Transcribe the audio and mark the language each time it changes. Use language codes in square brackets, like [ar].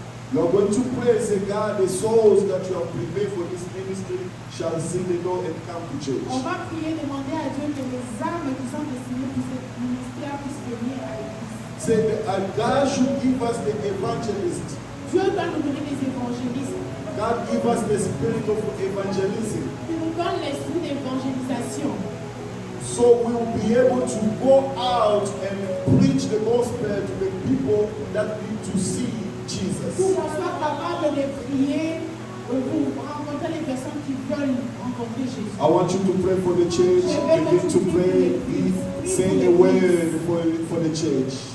[en] You are going to pray and say, God, the souls that you have prepared for this ministry shall see the door and come to church. [fr] On va prier, demander à Dieu que les âmes qui sont destinées pour ce ministère puissent venir à l'église. [en] Say that God should give us the evangelist. [fr] Dieu doit nous donner des évangélistes. [en] God give us the spirit of evangelism. [fr] Il nous donne l'esprit d'évangélisation. [en] So we will be able to go out and preach the gospel to the people that need to see Jesus. [fr] Pour qu'on soit capable de prier pour rencontrer les personnes qui veulent rencontrer Jésus. [en] I want you to pray for the church. Begin to pray. Say a word for the church.